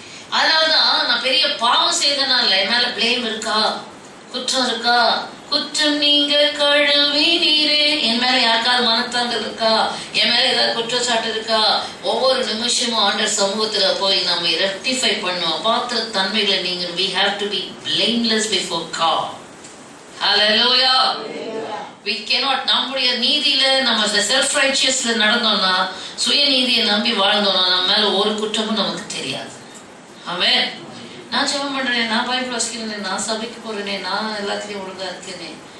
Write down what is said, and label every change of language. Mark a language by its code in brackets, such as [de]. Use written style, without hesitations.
[ta] அதனாலதான் நான் பெரிய பாவம் செய்தனால என் மேல பிளேம் இருக்கா, குற்றம் இருக்கா? குற்றம் நீங்க கழுவினீரே. என் மேல யாருக்காவது மனத்தாங்கல் இருக்கா? என் மேல ஏதாவது குற்றச்சாட்டு இருக்கா? ஒவ்வொரு நிமிஷமும் ஆண்டவர் சமூகத்துல போய் நம்ம ரெக்டிஃபை பண்ணுவோம். பாத்திர தன்மைகளை நீங்க [en] we have to be blameless before God. Hallelujah. We cannot, [ta] நம்முடைய நீதியில நம்ம செல்ஃப் ரைச்சியஸ்ல நடந்தோம்னா, சுய நீதியை நம்பி வாழ்ந்தோம்னா நம்ம மேல ஒரு குற்றமும் நமக்கு தெரியாது. ஆமென். நான் ஜெபம் பண்றேன், நான் பைபிள் வாசிக்கிறேன், நான் சபைக்கு போறேனே, நான் எல்லாத்துலயும் ஒழுங்கா இருக்கேனே.